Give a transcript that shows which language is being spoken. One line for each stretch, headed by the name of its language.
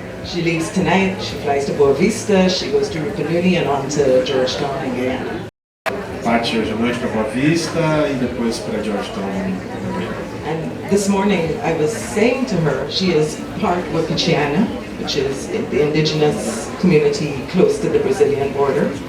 English: She leaves tonight, she flies to Boa Vista, she goes to Rupununi and on to Georgetown in Guyana.
Portuguese: Parte hoje à noite para Boa Vista e depois para Georgetown.
English: And this morning I was saying to her, she is part Wapichiana, which is the indigenous community close to the Brazilian border.